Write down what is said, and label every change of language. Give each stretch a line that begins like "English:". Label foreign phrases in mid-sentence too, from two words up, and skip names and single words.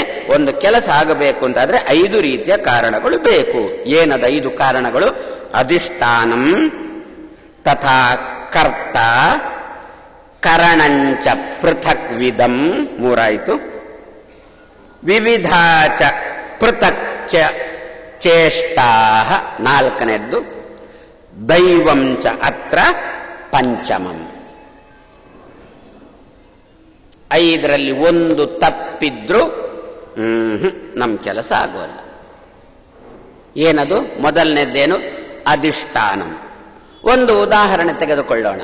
Kannada: ಒಂದು ಕೆಲಸ ಆಗಬೇಕು ಅಂತಾದ್ರೆ 5 ರೀತಿಯ ಕಾರಣಗಳು ಬೇಕು. ಏನದ 5 ಕಾರಣಗಳು?
Sanskrit: ಅಧಿಷ್ಠಾನಂ ತಥಾ ಕರ್ತ ಕರಣಂಚ ಪೃಥಕ್ ವಿಧಂ 3 ಆಯಿತು. ವಿವಿಧಾಚ ಪೃಥಕ್ ಚ ಚೇಷ್ಟಾ 4ನೇದ್ದು. ದೈವಂ ಚ ಅತ್ರ ಪಂಚಮಂ.
Kannada: 5ರಲ್ಲಿ ಒಂದು ತಪ್ಪಿದ್ರು ನಮ್ಮ ಕೆಲಸ ಆಗೋಲ್ಲ. ಏನದು? ಮೊದಲನೇದ್ದೇನು? ಅಧಿಷ್ಠಾನಂ. ಒಂದು ಉದಾಹರಣೆ ತೆಗೆದುಕೊಳ್ಳೋಣ.